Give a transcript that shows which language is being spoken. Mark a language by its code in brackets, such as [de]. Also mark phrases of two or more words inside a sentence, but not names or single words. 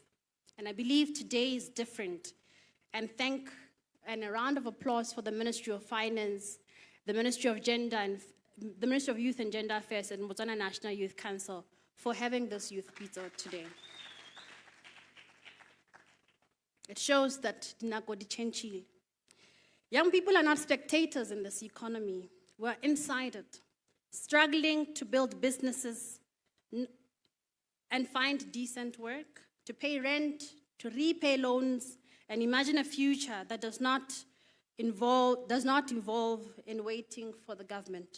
[en] And I believe today is different. And a round of applause for the Ministry of Finance, the Ministry of the Ministry of Youth and Gender Affairs, and Botswana National Youth Council for having this Youth Pitso today. It shows that [tn] dinako di changile. [en] Young people are not spectators in this economy. We're inside it, struggling to build businesses and find decent work, to pay rent, to repay loans, and imagine a future that does not involve in waiting for the government.